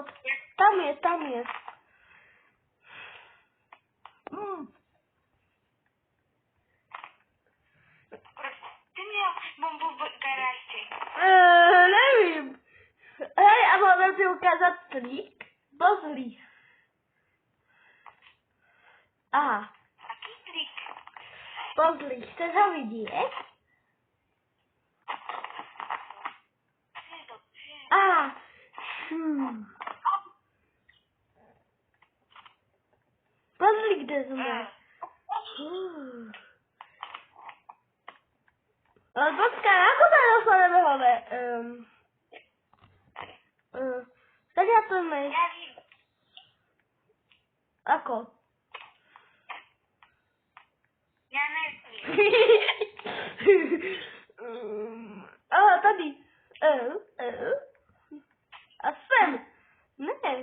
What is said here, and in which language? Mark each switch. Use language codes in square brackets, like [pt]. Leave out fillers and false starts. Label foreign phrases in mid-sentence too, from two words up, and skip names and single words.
[cs] Tam je. Proč ty měl bombu v garáži? Nevím. Hej, a můžeme ti ukázat trik? [sk] Pozri. Aha. Aký trik? Pozri, chceš ho vidět? Aha. Pozri, kde jsme. Počkej, ako sa dostaneme hore? Tak ja to ne. [cs] Já vím. [sk] Ako? [cs] Já nevím. Aha, tady. A sem. Ne.